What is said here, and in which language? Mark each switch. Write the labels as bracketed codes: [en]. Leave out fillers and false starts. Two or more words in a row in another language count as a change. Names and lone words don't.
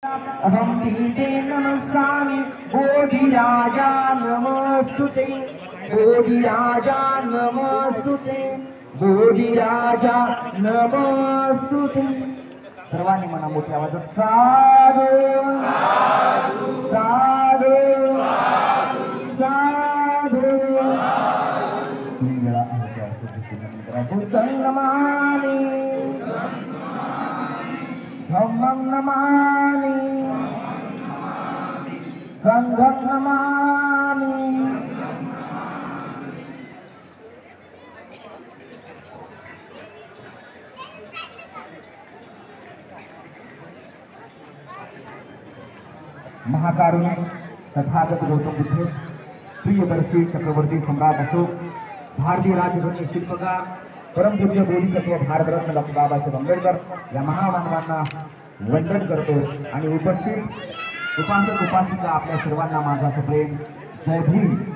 [pi] अहं पीते नमस्कामि बोधिराजा नमस्तुते बोधिराजा नमस्तुते बोधिराजा नमस्तुते। [mr] सर्वांनी म्हणा मोठ्या आवाजात [pi] साधू साधू साधू। बुद्धं नमामि धम्मं नमामि संघं नमामि। [mr] महाकारुण्य तथागत गौतम बुद्ध प्रियदर्शी चक्रवर्ती सम्राट अशोक भारतीय राजधानी शिल्पकार परमपूज्य बोधिसत्व भारतरत्न डॉक्टर बाबासाहेब आंबेडकर या महामानवांना वंदन करतो आणि उपस्थित उपासक उपासिका आपल्या सर्वांना माझा प्रेम जय भीम।